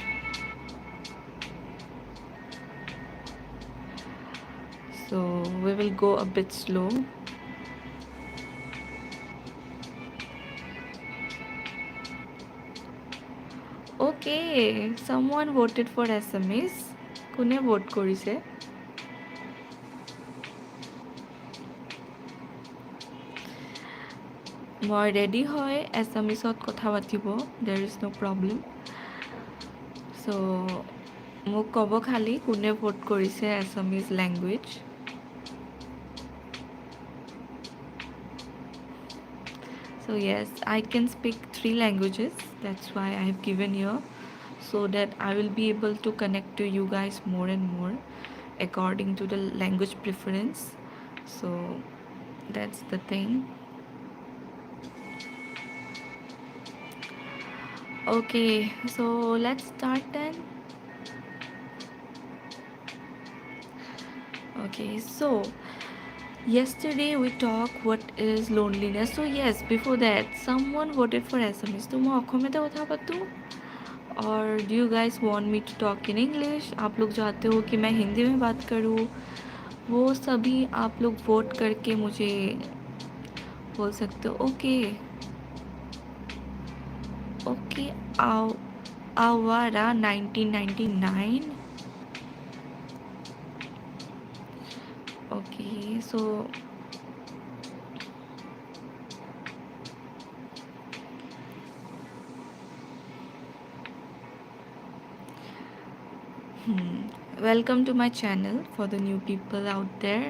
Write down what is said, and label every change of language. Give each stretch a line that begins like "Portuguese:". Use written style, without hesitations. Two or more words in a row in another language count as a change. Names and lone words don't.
English: So we will go a bit slow. Okay, someone voted for SMS.
Assamese: কোনে vote কৰিছে? মই ৰেডি হয় এছামিছত কথা পাতিব,
English: there is no problem.
Assamese: চ' মোক ক'ব খালি কোনে ভোট কৰিছে
English: Assamese language. So yes, I can speak 3 languages. That's why I have given you, so that I will be able to connect to you guys more and more according to the language preference. So that's the thing. Okay, so let's start then. Okay, so yesterday we talked what is loneliness. So yes, before that someone voted for SMS.
Hindi: तो मैं
Assamese: অসমীয়াতে কথা পাতूँ
English: और do you guys want me to talk in English?
Hindi: आप लोग चाहते हो कि मैं हिंदी में बात करूँ? वो सभी आप लोग वोट करके मुझे बोल सकते हो.
English: okay okay आवारा 1999. Okay, so welcome to my channel for the new people out there.